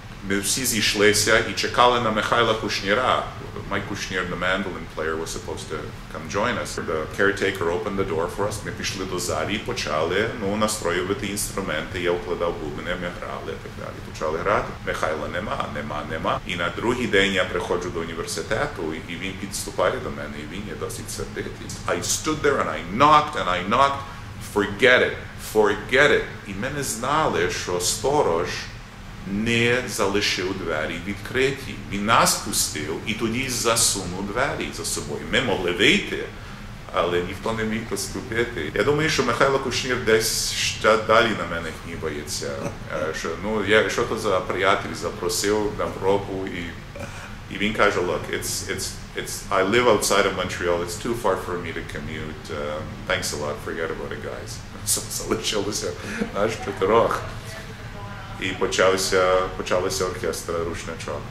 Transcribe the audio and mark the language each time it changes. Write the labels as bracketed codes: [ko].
[uk] Ми всі зійшлися і чекали на Михайла Кушніра. [en] Mike Kushner, the mandolin player, was supposed to come join us. The caretaker opened the door for us. [uk] Ми пішли до залі і почали настроювати інструменти. Я вкладав бубни, ми грали і так далі. Почали грати. Михайла нема. І на другий день я приходжу до університету, і він підступає до мене, і він є досить сердитий. [en] I stood there and I knocked. Forget it. [uk] І ми не знали, що сторож не залишив двері відкриті. Він нас пустив і тоді засунув двері за собою. Ми могли вийти, але ніхто не міг поступити. Я думаю, що Михайло Кушнір десь ще далі на мене гнівається. Що то за приятель запросив на пробу, і він каже, [en] look, I live outside of Montreal, it's too far for me to commute. Thanks a lot, forget about it, guys. [uk] Залишилося аж 4. І почався оркестр Rushnychok.